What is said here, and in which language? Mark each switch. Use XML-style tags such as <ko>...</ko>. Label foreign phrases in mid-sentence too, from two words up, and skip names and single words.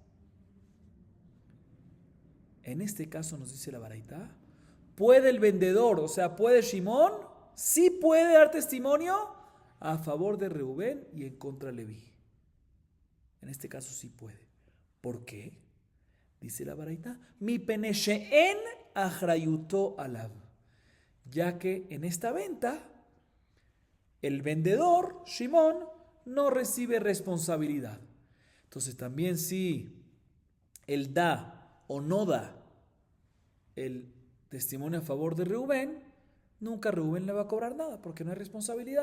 <es>En este caso nos dice la baraita, ¿puede el vendedor, o sea, puede Shimón, sí puede dar testimonio a favor de Reubén y en contra de Leví? En este caso sí puede. ¿Por qué? Dice la baraita,</es> <he>מפני שאין אחריותו עליו,</he> <es>ya que en esta venta el vendedor, Shimón, no recibe responsabilidad. Entonces también si él da o no da el testimonio a favor de Reubén, nunca Reubén le va a cobrar nada porque no hay responsabilidad.</es>